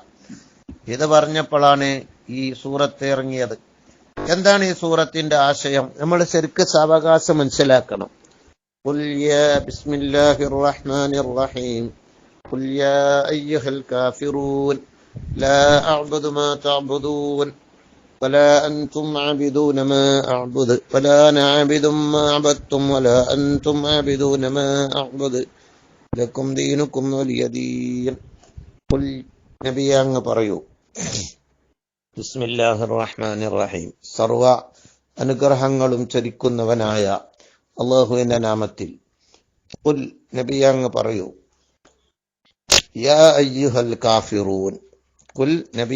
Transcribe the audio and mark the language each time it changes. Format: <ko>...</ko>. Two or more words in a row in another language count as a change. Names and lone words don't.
<ml>ഇത് പറഞ്ഞപ്പോഴാണ് ഈ സൂറത്ത് ഇറങ്ങിയത്. എന്താണ് ഈ സൂറത്തിന്റെ ആശയം? നമ്മൾ ശരിക്ക് സാവകാശം മനസ്സിലാക്കണം.</ml> <ar>قل يا بسم الله الرحمن الرحيم قل يا أيها الكافرون لا أعبد ما تعبدون ولا أنتم عابدون ما أعبد ولا أنا عابد ما عبدتم ولا أنتم عابدون ما أعبد لكم دينكم ولي دين قل</ar> <ml>നബിയെ അങ്ങ് പറയൂ,</ml> <ar>بسم الله الرحمن الرحيم,</ar> <ml>സർവ അനുഗ്രഹങ്ങളും ചരിക്കുന്നവനായ അല്ലാഹുവിന്റെ നാമത്തിൽ. ഖുൽ നബിയെ അങ്ങ് പറയൂ,</ml> <ar>يا أيها الكافرون,</ar> <ml>ഖുൽ നബിയെ</ml>